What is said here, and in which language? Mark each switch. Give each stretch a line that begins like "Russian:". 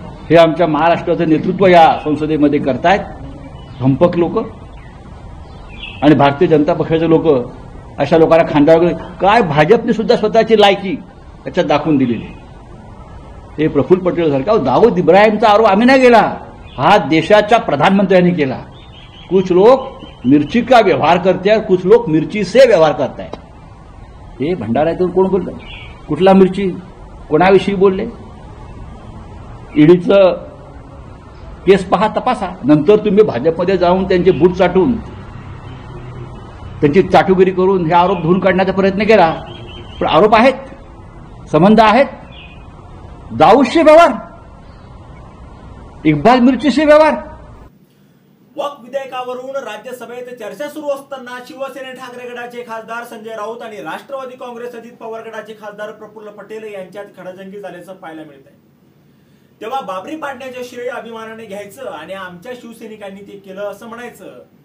Marathi: हे आमच्या महाराष्ट्राचं नेतृत्व या संसदेमध्ये करतायत धंपक लोक. आणि भारतीय जनता पक्षाचे लोक अशा लोकांना खांद्यावर काय भाजपने सुद्धा स्वतःची लायकी त्याच्यात दाखवून दिलेली. हे प्रफुल्ल पटेल सारखा दाऊद इब्राहिमचा आरोप आम्ही नाही केला, हा देशाच्या प्रधानमंत्र्यांनी केला.
Hindi: कुछ लोग मिर्ची का व्यवहार करते हैं, कुछ लोग मिर्ची से व्यवहार करते हैं.
Marathi: हे भंडाऱ्यातून कोण बोललं. कुठला मिर्ची, कोणाविषयी बोलले. ईडीचं केस पहा, तपासा. नंतर तुम्ही भाजपमध्ये जाऊन त्यांचे बूट चाटून त्यांची चाटुगिरी करून हे आरोप धुवून काढण्याचा प्रयत्न केला. पण आरोप आहेत, संबंध आहेत. दाऊदशी व्यवहार, इक्बाल मिर्चीशी व्यवहार. वक्फ विधेयकावरून राज्यसभेत चर्चा सुरू असताना शिवसेने ठाकरे गटाचे खासदार संजय राऊत आणि राष्ट्रवादी काँग्रेस अजित पवार गटाचे खासदार प्रफुल्ल पटेल यांच्यात खडाजंगी झाल्याचं पाहायला मिळत आहे. तेव्हा बाबरी पाडण्याचे श्रेय अभिमानाने घ्यायचं आणि आमच्या शिवसैनिकांनी ते केलं असं म्हणायचं.